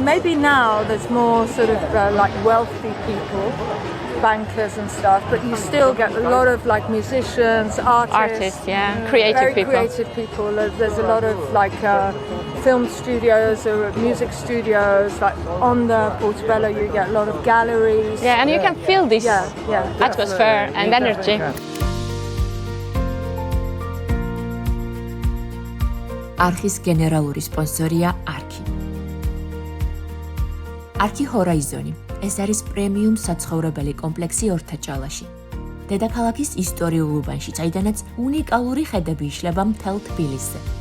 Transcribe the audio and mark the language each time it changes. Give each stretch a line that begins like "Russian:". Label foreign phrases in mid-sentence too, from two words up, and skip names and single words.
English: Maybe now there's more sort of like wealthy people, bankers and stuff, but you still get a lot of like musicians, artists, creative very people. creative people. There's a lot of like film studios or music studios. Like on the Portobello, you get a lot of galleries. Yeah, and you can feel this atmosphere and energy.
Georgian: არხის გენერალური სპონსორია არქი. არქი ჰორაიზონი. ეს არის პრემიუმ საცხოვრებელი კომპლექსი ორთაჭალაში. დედაქალაქის ისტორიულ უბანში, საიდანაც უნიკალური ხედები იშლება მთელ თბილისზე.